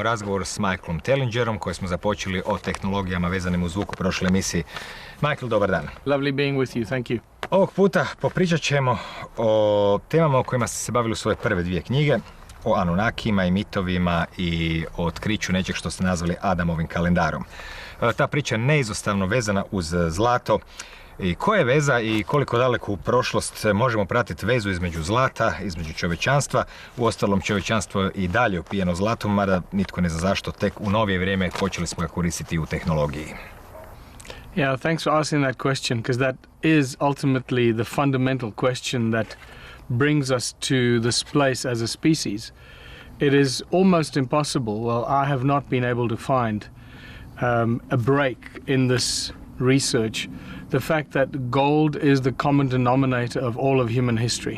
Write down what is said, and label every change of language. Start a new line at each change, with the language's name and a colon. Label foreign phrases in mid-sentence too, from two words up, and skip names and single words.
Croatian: razgovor s Michaelom Tellingerom koji smo započeli o tehnologijama vezanim uz zvuk u prošloj emisiji. Michael, dobar dan.
English: Lovely being with you, thank you.
Croatian: Ovog puta popričat ćemo o temama o kojima ste se bavili u svoje prve dvije knjige, o Anunnakijima i mitovima i o otkriću nečeg što ste nazvali Adamovim kalendarom. Ta priča je neizostavno vezana uz zlato. I koja je veza i koliko daleko u prošlost možemo pratiti vezu između zlata, između čovječanstva? Uostalom, čovječanstvo je i dalje opijeno zlatom, mada nitko ne zna zašto, tek u novije vrijeme počeli smo ga koristiti u tehnologiji.
English: Yeah, thanks for asking that question, because that is ultimately the fundamental question that brings us to this place as a species. It is almost impossible, well, I have not been able to find a break in this research, the fact that gold is the common denominator of all of human history.